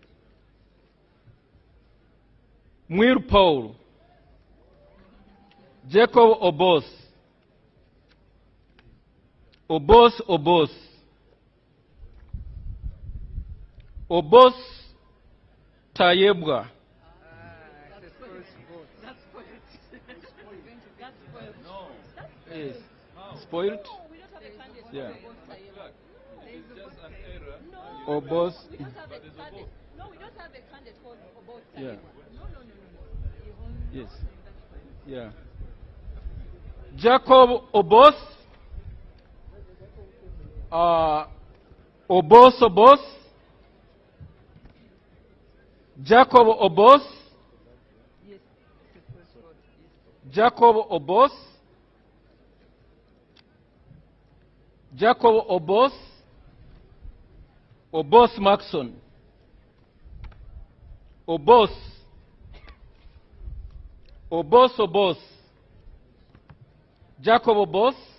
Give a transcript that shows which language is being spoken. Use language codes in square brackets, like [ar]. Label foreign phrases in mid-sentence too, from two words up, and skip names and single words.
[en] Mwiru Paul, Jacob Obos Tayebwa, yes. Spoiled? Yeah. Obos. No, we don't have a candidate called Obos. Yeah. Yes. Yeah. Jacob Obos. Obos. Jacob Obos. Jacob Obos Maxon, Obos, Jacob Obos,